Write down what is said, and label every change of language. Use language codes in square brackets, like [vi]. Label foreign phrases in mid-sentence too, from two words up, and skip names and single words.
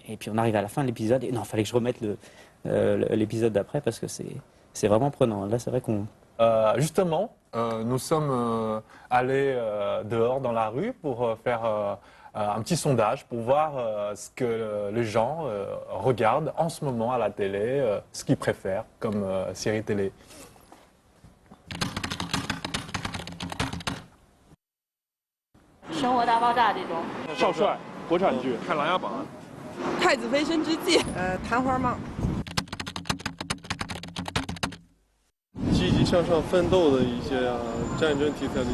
[fr] Et puis on arrive à la fin de l'épisode et non, fallait que je remette l'épisode d'après parce que c'est vraiment prenant. Là, c'est vrai qu'on Justement, nous sommes allés dehors dans la rue pour faire un petit sondage pour voir ce que les gens regardent en ce moment à la télé, ce qu'ils préfèrent comme série télé. [zh] 生活大爆炸这种。少帅，国产剧，看《琅琊榜》。太子妃升职记，弹簧梦。积极向上奋斗的一些战争题材的